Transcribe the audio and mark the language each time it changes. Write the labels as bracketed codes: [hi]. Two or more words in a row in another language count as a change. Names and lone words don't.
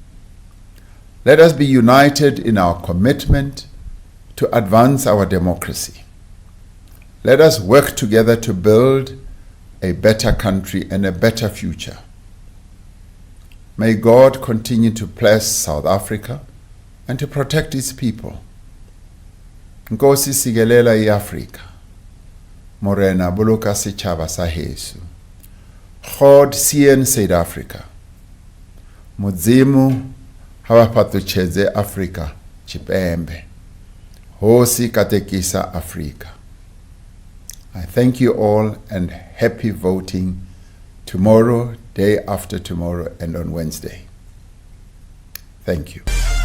[en] Let us be united in our commitment to advance our democracy. Let us work together to build a better country and a better future. May God continue to bless South Africa and to protect its people. [xh] Nkosi sikelela iAfrika. [st] Morena boloka setjhaba sa heso. [af] God seën Suid-Afrika. [ve] Modimo ha ba phatotshedze Afrika tshipembe. [ts] Hosi katekisa Afrika. [en] I thank you all and happy voting tomorrow, day after tomorrow, and on Wednesday. Thank you.